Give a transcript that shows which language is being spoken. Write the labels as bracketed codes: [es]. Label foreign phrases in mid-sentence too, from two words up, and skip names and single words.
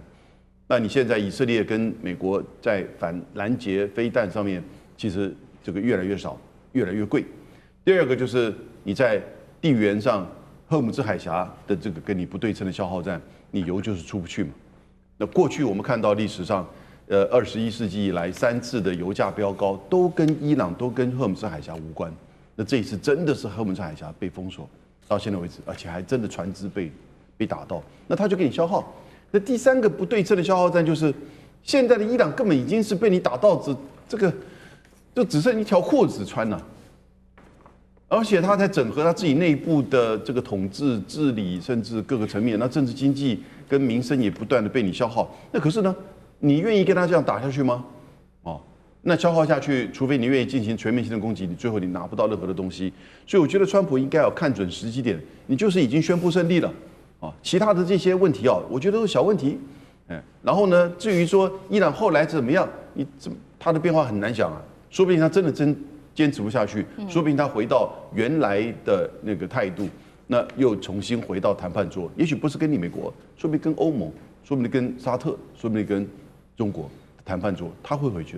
[zh] 那你現在以色列跟美國在反攔截飛彈上面，其實這個越來越少，越來越貴。第2個就是你在地緣上，荷姆茲海峽的這個跟你不對稱的消耗戰，你油就是出不去嘛。那過去我們看到歷史上，21世紀以來3次的油價飆高，都跟伊朗、都跟荷姆茲海峽無關。那這一次真的是荷姆茲海峽被封鎖，到現在為止，而且還真的船只被打到，那他就給你消耗。那第3個不對稱的消耗戰就是，現在的伊朗根本已經是被你打到就只剩一條褲子穿了，而且他在整合他自己內部的這個統治、治理，甚至各個層面，那政治經濟跟民生也不斷的被你消耗。那可是呢，你願意跟他這樣打下去嗎？哦，那消耗下去，除非你願意進行全面性的攻擊，你最後你拿不到任何的東西。所以我覺得川普應該要看準時機點，你就是已經宣布勝利了。啊，其他的這些問題啊，我覺得都是小問題，然後呢，至於說伊朗後來怎麼樣，他的變化很難講啊，說不定他真堅持不下去，說不定他回到原來的那個態度，那又重新回到談判桌，也許不是跟你美國，說不定跟歐盟，說不定跟沙特，說不定跟中國談判桌，他會回去的。